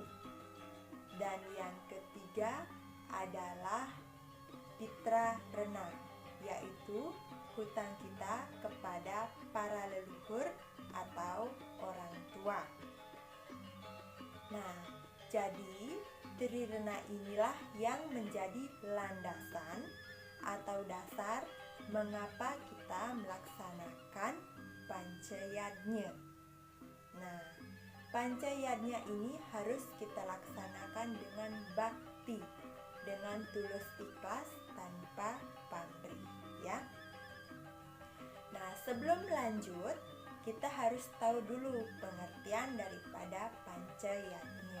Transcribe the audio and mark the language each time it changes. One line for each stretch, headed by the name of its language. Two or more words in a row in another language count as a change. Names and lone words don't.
Indonesian: Dan yang ketiga adalah Pitra Rena, yaitu hutang kita kepada para leluhur atau orang tua. Nah, jadi Trirena inilah yang menjadi landasan atau dasar mengapa kita melaksanakan pancayadnya. Nah, pancayadnya ini harus kita laksanakan dengan bakti, dengan tulus ikhlas tanpa pamrih, ya. Nah, sebelum lanjut, kita harus tahu dulu pengertian daripada pancayadnya.